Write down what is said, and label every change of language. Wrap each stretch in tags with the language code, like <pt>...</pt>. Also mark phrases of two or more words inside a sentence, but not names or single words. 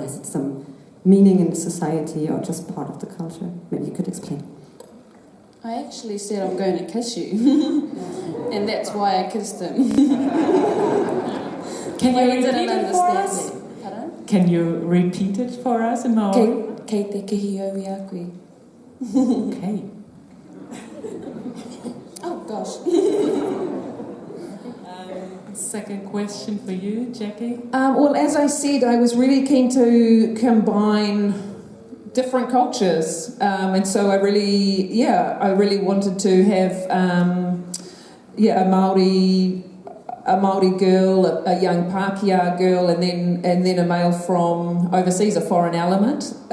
<en>Has it some meaning in society or just part of the culture? Maybe you could explain. I actually said I'm going to kiss you, and that's why I kissed him. Can you repeat it for us? Pardon? Can you repeat it for us in Maori?</en> <mi>Kei te kihi o i a koe.</mi> <en>Okay. Oh gosh. Second question for you, Jackie. Well, as I said, I was really keen to combine different cultures, and so I really wanted to have a Maori Maori girl, a young Pākehā girl, and then a male from overseas, a foreign element.</en>